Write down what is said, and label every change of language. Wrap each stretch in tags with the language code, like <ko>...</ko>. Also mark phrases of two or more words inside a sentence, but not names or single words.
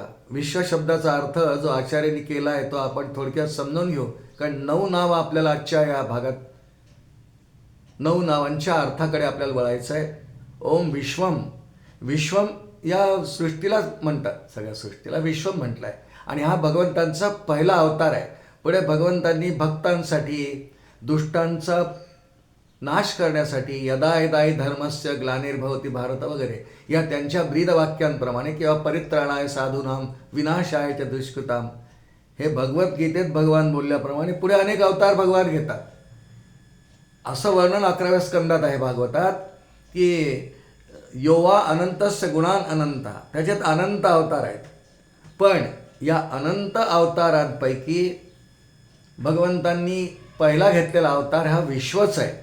<mr>विश्व शब्दाचा अर्थ जो आचार्यांनी केला आहे तो आपण थोडक्यात समजून घेऊ, कारण 9 नाव आपल्याला आजच्या या भागात, 9 नावांच्या अर्थाकडे आपल्याला वळायचं आहे.</mr> <sa>ओम विश्वम.</sa> <mr>विश्वम या सृष्टीला म्हणतात, सगळ्या सृष्टीला विश्वम म्हटलं आहे. आणि हा भगवंतांचा पहिला अवतार आहे. पुढे भगवंतांनी भक्तांसाठी, दुष्टांचा नाश करण्यासाठी,</mr> <sa>यदा यदाई धर्मस्य ग्लानिर्भवती भारत</sa> <mr>वगैरे या त्यांच्या ब्रीदवाक्यांप्रमाणे, किंवा</mr> <sa>परित्राणाय साधूनाम विनाशाय च दुष्कृताम,</sa> <mr>हे भगवद्गीतेत भगवान बोलल्याप्रमाणे पुढे अनेक अवतार भगवान घेतात. असं वर्णन 11व्या स्कंदात आहे भागवतात, की</mr> <sa>योवा अनंतस्य गुणान अनंता,</sa> <mr>त्याच्यात अनंत अवतार आहेत. पण या अनंत अवतारांपैकी भगवंतांनी पहिला घेतलेला अवतार हा विश्वच आहे.</mr>